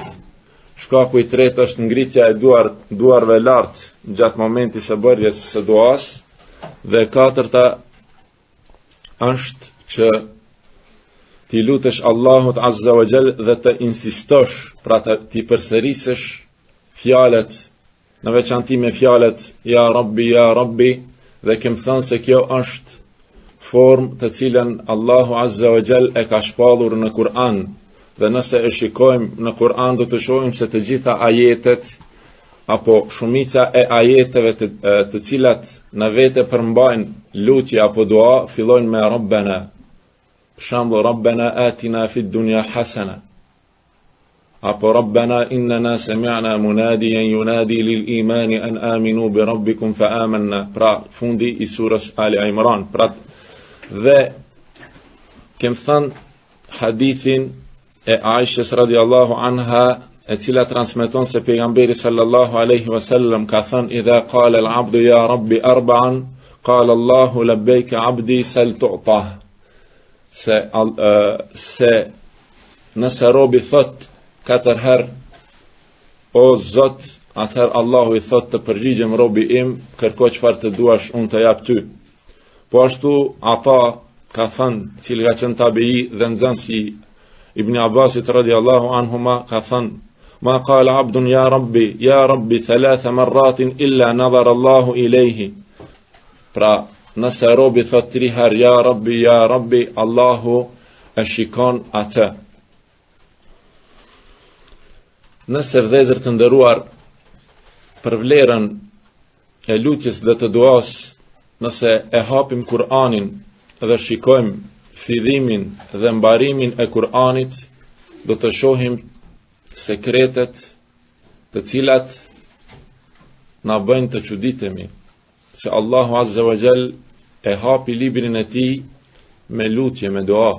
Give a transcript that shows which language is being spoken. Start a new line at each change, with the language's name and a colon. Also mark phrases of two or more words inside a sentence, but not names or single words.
Albanian: Shkaku I tretë është ngritja e duarve lart gjatë momentit së bërjes së duas, dhe e katërta është që ti lutesh Allahut
Arabic: عز وجل
Albanian: dhe të insistosh, pra ti përsërisësh fjalët, në veçanti me fjalët
Arabic: يا رب,
Albanian: dhe kem thënë se kjo është formë të cilën Allahu
Arabic: عز وجل
Albanian: e ka shpallur në Kur'an. Dhe nëse e shikojmë në Kur'an do të shohim se të gjitha ajetet apo shumica e ajeteve të cilat në vete përmbajnë lutje apo dua fillojnë me Rabbana. Për shembull,
Arabic: ربنا آتنا في الدنيا حسنة, apo ربنا إننا سمعنا مناديا ينادي للإيمان أن آمنوا بربكم فآمنا.
Albanian: Pra fundi I surës Ali Imran. Pra dhe kem thënë hadithin e Aishës
Arabic: رضي الله عنها,
Albanian: e cila transmeton se pejgamberi
Arabic: صلى الله عليه وسلم
Albanian: ka thënë:
Arabic: إذا قال العبد يا رب أربعا قال الله لبيك عبدي سل تعطه.
Albanian: Se nëse robi thot 4 herë o Zot, atëherë Allahu I thot të përgjigjem robi im, kërko çfarë të duash unë të jap ty. Po ashtu ata ka thënë, cili ka qenë tabi'i dhe nxënësi Ibn Abbasit
Arabic: رضي الله عنهما,
Albanian: ka thënë:
Arabic: ما قال عبد يا رب 3 مرات إلا نظر الله إليه.
Albanian: Pra nëse robi thot 3 herë
Arabic: يا رب,
Albanian: Allahu e shikon atë. Nëse vëllezër të nderuar, për vlerën e lutjes dhe të duas, nëse e hapim Kur'anin dhe shikojmë fillimin dhe mbarimin e Kur'anit, do të shohim sekretet të cilat na bëjnë të çuditemi se Allahu
Arabic: عز وجل
Albanian: e hapi librin e tij me lutje, me dua.